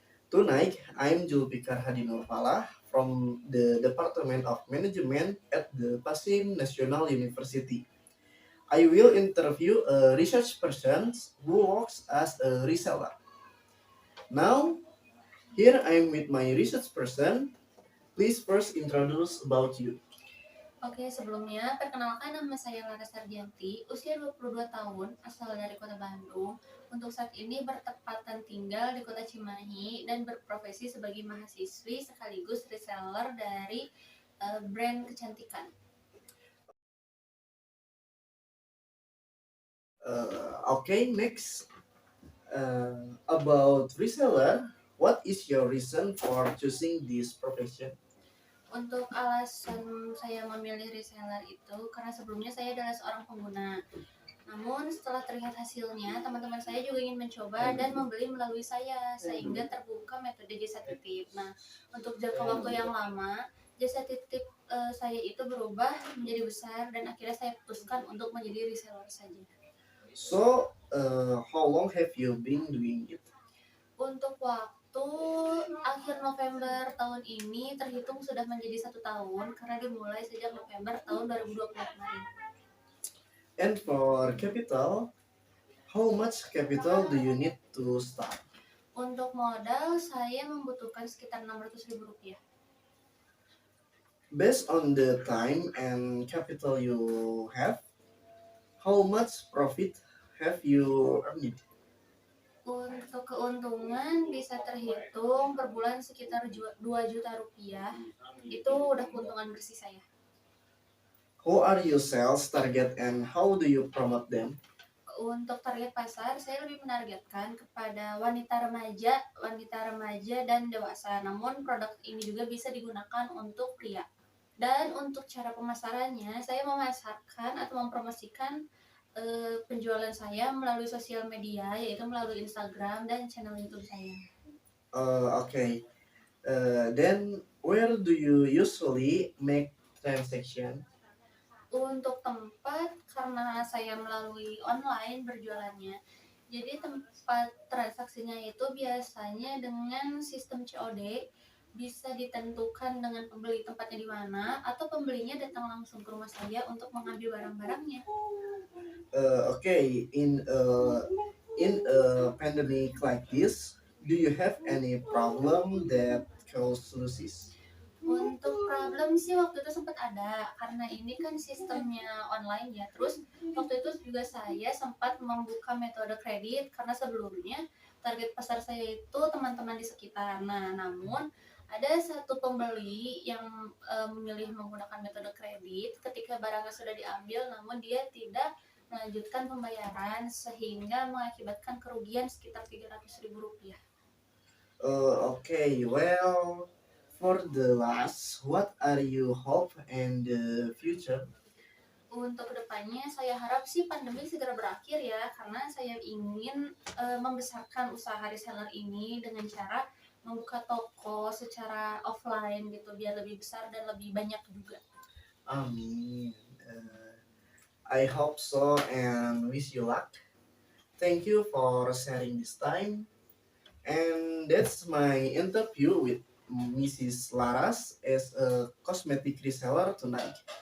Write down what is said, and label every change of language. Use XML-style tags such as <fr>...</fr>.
<en>Tonight, I'm Julfikar Hadi Nurpalah from the Department of Management at the Pasim National University. I will interview a research person who works as a reseller. Now, here I'm with my research person. Please first introduce about you.</en> <id>Oke, sebelumnya perkenalkan, nama saya Laras Sardianti, usia 22 tahun, asal dari Kota Bandung. Untuk saat ini bertepatan tinggal di Kota Cimahi dan berprofesi sebagai mahasiswi sekaligus reseller dari brand kecantikan.</id> <en>Okay, next about reseller, what is your reason for choosing this profession?</en> <id>Untuk alasan saya memilih reseller itu karena sebelumnya saya adalah seorang pengguna. Namun setelah terlihat hasilnya, teman-teman saya juga ingin mencoba dan membeli melalui saya, sehingga terbuka metode jasa titip. Nah, untuk jangka waktu yang lama, jasa titip saya itu berubah menjadi besar dan akhirnya saya putuskan untuk menjadi reseller saja.</id> <en>So, how long have you been doing it?</en> <id>Untuk waktu akhir November tahun ini terhitung sudah menjadi 1 tahun karena dimulai sejak November tahun 2020 kemarin.</id> <en>And for capital, how much capital do you need to start?</en> <id>Untuk modal saya membutuhkan sekitar Rp600.000.</id> <en>Based on the time and capital you have, how much profit have you earned?</en> <id>Untuk keuntungan bisa terhitung per bulan sekitar Rp2 juta. Itu udah keuntungan bersih saya.</id> <en>Who are your sales target and how do you promote them?</en> <id>Untuk target pasar, saya lebih menargetkan kepada wanita remaja dan dewasa. Namun produk ini juga bisa digunakan untuk pria. Dan untuk cara pemasarannya, saya memasarkan atau mempromosikan penjualan saya melalui sosial media, yaitu melalui Instagram dan channel YouTube saya.</id> <en>Okay. Then where do you usually make transaction?</en> <id>Untuk tempat, karena saya melalui online berjualannya, jadi tempat transaksinya itu biasanya dengan sistem COD bisa ditentukan dengan pembeli tempatnya di mana atau pembelinya datang langsung ke rumah saya untuk mengambil barang-barangnya.</id> <en>Okay, in a pandemic like this, do you have any problem that cause solutions?</en> <id>Untuk problem sih waktu itu sempat ada, karena ini kan sistemnya online ya. Terus waktu itu juga saya sempat membuka metode kredit karena sebelumnya target pasar saya itu teman-teman di sekitar. Nah, namun ada satu pembeli yang memilih menggunakan metode kredit ketika barangnya sudah diambil, namun dia tidak melanjutkan pembayaran sehingga mengakibatkan kerugian sekitar Rp300.000.</id> <en>Okay, well, for the last, what are you hope and the future?</en> <id>Untuk kedepannya saya harap sih pandemi segera berakhir ya, karena saya ingin membesarkan usaha reseller ini dengan cara membuka toko secara offline gitu biar lebih besar dan lebih banyak juga. Amin.</id> <en>I hope so and wish you luck. Thank you for sharing this time. And that's my interview with Mrs. Laras as a cosmetic reseller tonight.</en>